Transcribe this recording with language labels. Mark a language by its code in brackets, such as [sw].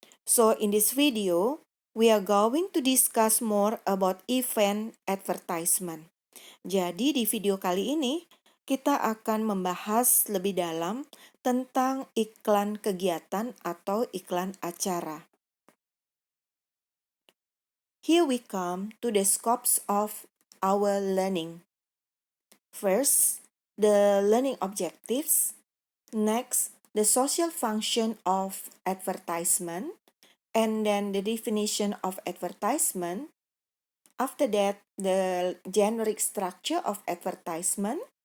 [en] So in this video, we are going to discuss more about event advertisement. [id] Jadi di video kali ini, kita akan membahas lebih dalam tentang iklan kegiatan atau iklan acara. [en] Here we come to the scopes of our learning. First, the learning objectives. Next, the social function of advertisement. And then the definition of advertisement. After that, the generic structure of advertisement.